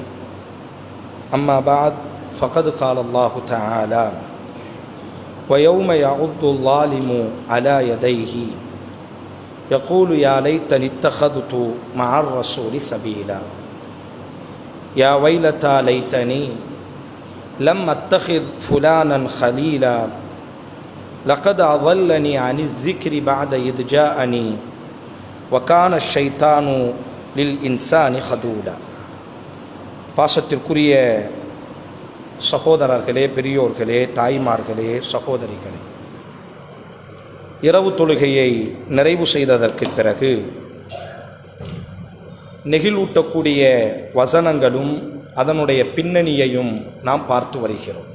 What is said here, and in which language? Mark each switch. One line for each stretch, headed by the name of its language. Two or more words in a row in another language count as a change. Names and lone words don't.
Arabic: أما بعد، فقد قال الله تعالى ويوم يعض الظالم على يديه يقول يا ليتني اتخذت مع الرسول سبيلا يا ويلتى ليتني لم أتخذ فلانا خليلا لقد أضلني عن الذكر بعد إذ جاءني وكان الشيطان للإنسان خذولا.
Tamil: பாசத்திற்குரிய சகோதரர்களே, பெரியோர்களே, தாய்மார்களே, சகோதரிகளே, இரவு தொழுகையை நிறைவு செய்ததற்கு பிறகு நெகிழ்வூட்டக்கூடிய வசனங்களும் அதனுடைய பின்னணியையும் நாம் பார்த்து வருகிறோம்.